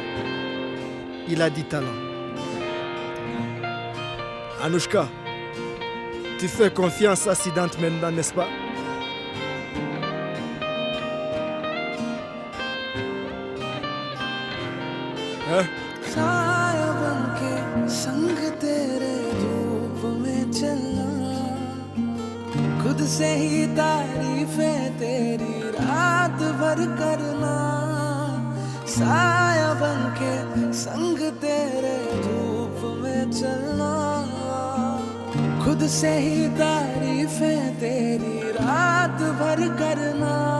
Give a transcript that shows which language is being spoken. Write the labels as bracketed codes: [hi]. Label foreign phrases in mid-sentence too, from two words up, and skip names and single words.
[fr] Il a du talent. Anushka, tu fais confiance à Siddhant maintenant, n'est-ce pas? Hein? [hi] साया बनके संग तेरे धूप में चलना खुद से ही तारीफें तेरी रात भर करना साया बनके संग तेरे धूप में चलना खुद से ही तारीफें तेरी रात भर करना